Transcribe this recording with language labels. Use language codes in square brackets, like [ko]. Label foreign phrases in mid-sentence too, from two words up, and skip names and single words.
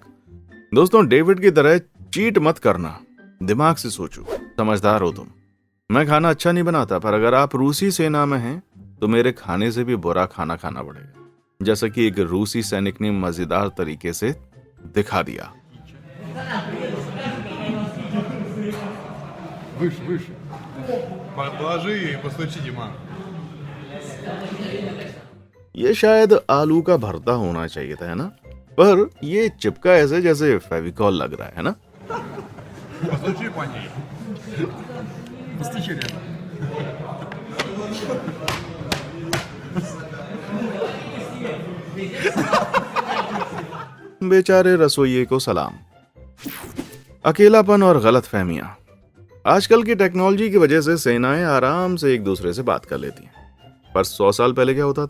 [hi] दोस्तों, डेविड की तरह चीट मत करना, दिमाग से सोचो, समझदार हो तुम। मैं खाना अच्छा नहीं बनाता, पर अगर आप रूसी सेना में हैं तो मेरे खाने से भी बुरा खाना खाना पड़ेगा, जैसा कि एक रूसी सैनिक ने मजेदार तरीके से दिखा दिया। [ru] Выше. Положи ее и постучи, Дима. [hi] ये शायद आलू का भरता होना चाहिए था, है ना? पर ये चिपका ऐसे जैसे फेविकॉल लग रहा है ना? [ru] Постучи по ней. Постучи рядом. [hi] बेचारे रसोइये को सलाम। अकेलापन और गलत फहमियां। आजकल की टेक्नोलॉजी की वजह से सेनाएं आराम से एक दूसरे से बात कर लेती हैं, पर 100 साल पहले क्या होता था?